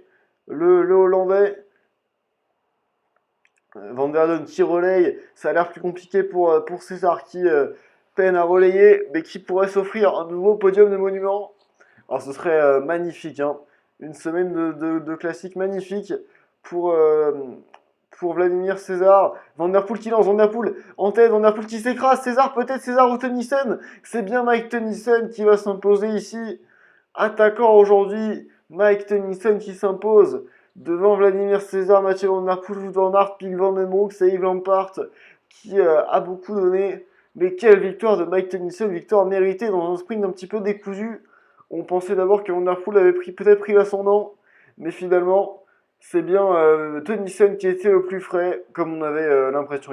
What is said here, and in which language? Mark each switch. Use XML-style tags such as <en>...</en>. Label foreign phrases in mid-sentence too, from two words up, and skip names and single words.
<fr>Le Hollandais. Van der Len qui relaye. Ça a l'air plus compliqué pour César qui peine à relayer, mais qui pourrait s'offrir un nouveau podium de monument. Alors ce serait magnifique, hein. Une semaine de classique magnifique pour, Vladimir César. Van Der Poel qui lance, Van Der Poel en tête, Van Der Poel qui s'écrase. César ou Tennyson. C'est bien Mike Tennyson qui va s'imposer ici. Attaquant aujourd'hui, Mike Tennyson qui s'impose devant Vladimir César, Mathieu Van Der Poel, Wout Van Aert, Mick Van Den Broek et Yves Lampaert qui a beaucoup donné. Mais quelle victoire de Mike Tennyson, victoire méritée dans un sprint un petit peu décousu. On pensait d'abord que Van Der Poel avait peut-être pris l'ascendant, mais finalement, c'est bien Tennyson qui était le plus frais, comme on avait l'impression.</fr>